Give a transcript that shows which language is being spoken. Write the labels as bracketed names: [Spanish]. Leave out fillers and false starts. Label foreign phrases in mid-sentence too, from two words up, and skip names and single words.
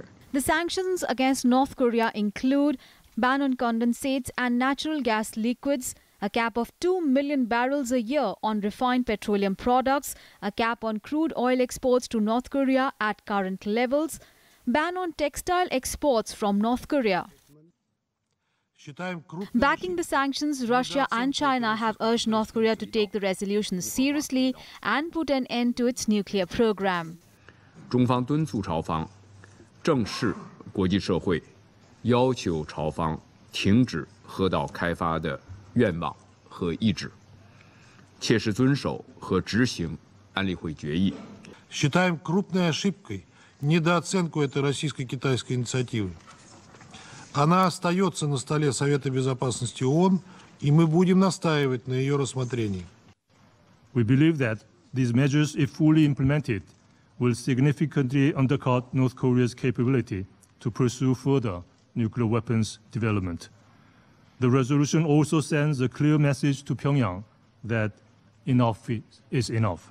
[English] The sanctions against North Korea include ban on condensates and natural gas liquids, a cap of 2 million barrels a year on refined petroleum products, a cap on crude oil exports to North Korea at current levels, ban on textile exports from North Korea. Backing the sanctions, Russia and China have urged North Korea to take the resolution seriously and put an end to its nuclear program. [Chinese] 中方敦促朝方正视国际社会要求朝方停止核岛开发的 愿望和意志，切实遵守和执行安理会决议。 [Russian] Считаем крупной ошибкой недооценку этой российско-китайской инициативы. Она остается на столе Совета Безопасности ООН, и мы будем настаивать на ее рассмотрении. [English] We believe that these measures, if fully implemented, will significantly undercut North Korea's capability to pursue further nuclear weapons development. The resolution also sends a clear message to Pyongyang that enough is enough.